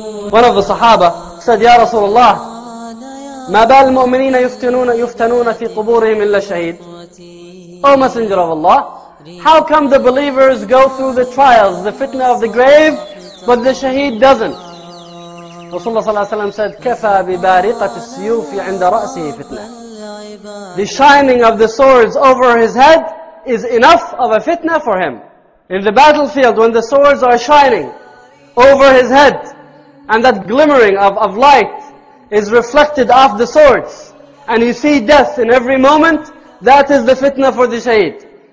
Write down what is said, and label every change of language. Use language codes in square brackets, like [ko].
[en] One of the Sahaba said, [ar] Ya Rasulullah, ما بال المؤمنين يفتنون في قبورهم إلا شهيد. [en] O Messenger of Allah, how come the believers go through the trials, the fitna of the grave, but the shaheed doesn't? [ar] Rasulullah ﷺ said, كَفَى بِبَارِقَةِ السِّيُوفِ عِنْدَ رَأْسِهِ فِتْنَةً. [en] The shining of the swords over his head is enough of a fitna for him. In the battlefield, when the swords are shining over his head, and that glimmering of light is reflected off the swords, and you see death in every moment, that is the fitna for the shaheed.